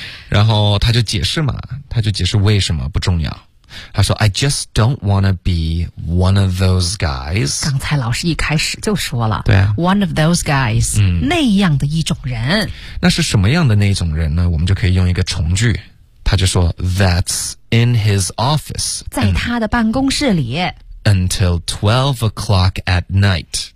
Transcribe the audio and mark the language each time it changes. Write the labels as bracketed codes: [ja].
[zh] 然后他就解释嘛，他就解释为什么不重要。他说 [en] I just don't wanna be one of those guys。 [zh] 刚才老师一开始就说了，对啊， [en] one of those guys、 [zh] 那样的一种人。那是什么样的那种人呢？我们就可以用一个从句，他就说 [en] That's in his office， [zh] 在他的办公室里。 [en] Until 12 o'clock at night，